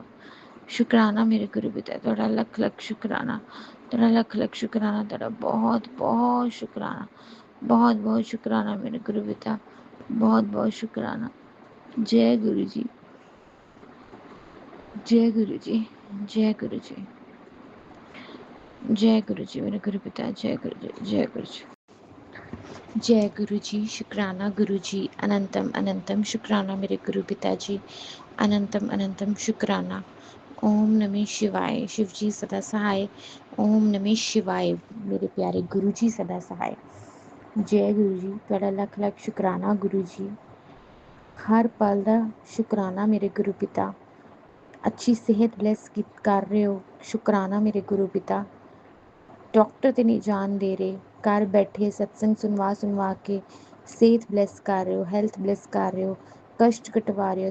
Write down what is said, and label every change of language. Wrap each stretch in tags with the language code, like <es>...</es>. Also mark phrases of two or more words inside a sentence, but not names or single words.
<pa>ਸ਼ੁਕਰਾਨਾ ਮੇਰੇ ਗੁਰੂ ਪਿਤਾ, ਤੁਹਾਡਾ ਲੱਖ ਲੱਖ ਸ਼ੁਕਰਾਨਾ, ਤੁਹਾਡਾ ਲੱਖ ਲੱਖ ਸ਼ੁਕਰਾਨਾ, ਤੁਹਾਡਾ ਬਹੁਤ ਬਹੁਤ ਸ਼ੁਕਰਾਨਾ, ਬਹੁਤ ਬਹੁਤ ਸ਼ੁਕਰਾਨਾ ਮੇਰੇ ਗੁਰੂ ਪਿਤਾ, ਬਹੁਤ ਬਹੁਤ ਸ਼ੁਕਰਾਨਾ। ਜੈ ਗੁਰੂ ਜੀ, ਜੈ ਗੁਰੂ ਜੀ, ਜੈ ਗੁਰੂ ਜੀ,</pa> <hi>जय गुरु जी मेरे गुरु पिता, जय गुरु जी, जय गुरु जी, जय गुरु जी। शुक्राना गुरु जी, अनंतम अनंतम शुक्राना मेरे गुरु पिता जी, अनंतम अनंतम शुक्राना।</hi> <sa>ओम नमः शिवाय,</sa> <hi>शिव जी सदा सहाय।</hi> <sa>ओम नमः शिवाय,</sa> <hi>मेरे प्यारे गुरु जी सदा सहाय। जय गुरु जी,</hi> <pa>ਤੁਹਾਡਾ ਲੱਖ ਲੱਖ ਸ਼ੁਕਰਾਨਾ ਗੁਰੂ ਜੀ, ਹਰ ਪਲ ਦਾ ਸ਼ੁਕਰਾਨਾ ਮੇਰੇ ਗੁਰੂ ਪਿਤਾ। ਅੱਛੀ ਸਿਹਤ ਬਲੈਸ ਕਰ ਰਹੇ ਹੋ, ਸ਼ੁਕਰਾਨਾ ਮੇਰੇ ਗੁਰੂ ਪਿਤਾ। ਡਾਕਟਰ ਤੇ ਨਹੀਂ ਜਾਣ ਦੇ ਰਹੇ, ਘਰ ਬੈਠੇ ਸਤਸੰਗ ਸੁਣਵਾ ਕੇ ਸਿਹਤ ਬਲੈਸ ਕਰ ਰਹੇ ਹੋ,</pa> <en>health bless</en> <pa>ਕਰ ਰਹੇ ਹੋ, ਕਸ਼ਟ ਕਟਵਾ ਰਹੇ ਹੋ।</pa>